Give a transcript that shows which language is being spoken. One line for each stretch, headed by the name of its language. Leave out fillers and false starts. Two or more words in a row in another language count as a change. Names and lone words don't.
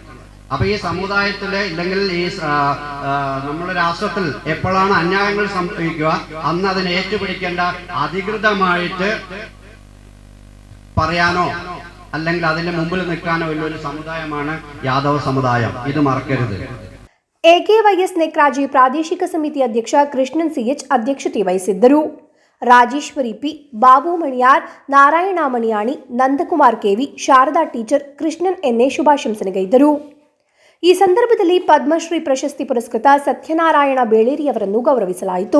Malayalam: അപ്പൊ ഈ സമുദായത്തില് ഇല്ലെങ്കിൽ ഈ നമ്മുടെ രാഷ്ട്രത്തിൽ എപ്പോഴാണ് അന്യായങ്ങൾ സംഭവിക്കുക, അന്ന് അതിനെ ഏറ്റുപിടിക്കേണ്ട അധികൃതമായിട്ട് പറയാനോ അല്ലെങ്കിൽ അതിന്റെ മുമ്പിൽ നിൽക്കാനോ ഉള്ളൊരു സമുദായമാണ് യാദവ സമുദായം. ഇത് മറക്കരുത്.
Kannada: ಎಕೆವೈಎಸ್ ನೆಕ್ರಾಜೆ ಪ್ರಾದೇಶಿಕ ಸಮಿತಿ ಅಧ್ಯಕ್ಷ ಕೃಷ್ಣನ್ ಸಿಎಚ್ ಅಧ್ಯಕ್ಷತೆ ವಹಿಸಿದ್ದರು. ರಾಜೇಶ್ವರಿ ಪಿ, ಬಾಬು ಮಣಿಯಾರ್, ನಾರಾಯಣ ಮಣಿಯಾಣಿ, ನಂದಕುಮಾರ್ ಕೆವಿ, ಶಾರದಾ ಟೀಚರ್, ಕೃಷ್ಣನ್ ಎನ್ಎ ಶುಭಾಶಂಸನೆಗೈದರು. ಈ ಸಂದರ್ಭದಲ್ಲಿ ಪದ್ಮಶ್ರೀ ಪ್ರಶಸ್ತಿ ಪುರಸ್ಕೃತ ಸತ್ಯನಾರಾಯಣ ಬೇಳೇರಿಯವರನ್ನು ಗೌರವಿಸಲಾಯಿತು.